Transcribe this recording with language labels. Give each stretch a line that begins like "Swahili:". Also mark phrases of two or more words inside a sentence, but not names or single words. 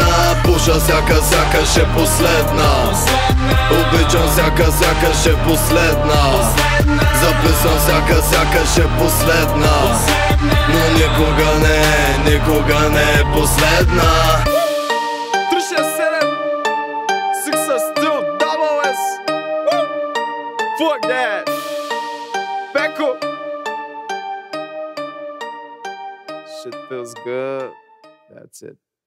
Bulgarian: Пуша сякаш е последна. Обичам сякаш е последна. Записвам сякаш е последна. Но никога не е последна.
English: 367 Success still double S. Fuck that. Becco. Shit feels good. That's it.